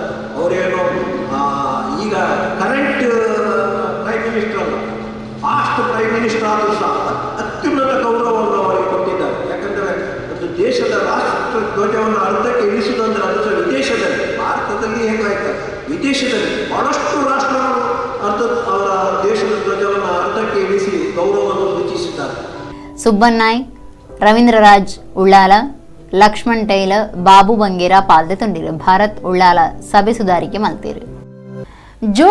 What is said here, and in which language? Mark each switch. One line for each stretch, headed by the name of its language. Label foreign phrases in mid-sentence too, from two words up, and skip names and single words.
Kannada: ಅವರೇನು ಈಗ
English: current prime minister
Kannada: ಅಲ್ಲ,
English: past prime minister
Kannada: ಆದರೂ ಸಹ ಅತ್ಯುನ್ನತ ಗೌರವವನ್ನು ಅವರಿಗೆ ಕೊಟ್ಟಿದ್ದಾರೆ. ಯಾಕಂದರೆ ಒಂದು ದೇಶದ ರಾಷ್ಟ್ರ ಧ್ವಜವನ್ನು ಅರ್ಧಕ್ಕೆ ಇಳಿಸುವುದಂದ್ರೆ ಅದು ಸಹ ವಿದೇಶದಲ್ಲಿ, ಭಾರತದಲ್ಲಿ ಹೇಗಾಯ್ತು, ವಿದೇಶದಲ್ಲಿ ಬಹಳಷ್ಟು ರಾಷ್ಟ್ರಗಳು ಅವರ ದೇಶದ ಧ್ವಜವನ್ನು ಅರ್ಧಕ್ಕೆ ಇಳಿಸಿ ಗೌರವವನ್ನು ಸೂಚಿಸಿದ್ದಾರೆ.
Tulu: ಸುಬ್ಬನಾಯ್, ರವೀಂದ್ರರಾಜ್ ಉಳ್ಳಾಲ, ಲಕ್ಷ್ಮಣ್ ಟೈಲರ್, ಬಾಬು ಬಂಗೇರ ಪಾಲ್ದೆ ತುಂಡಿರು. ಭಾರತ್ ಉಳ್ಳಾಲ ಸಭೆ ಸುಧಾರಿಕೆ ಮಲ್ತಿರು.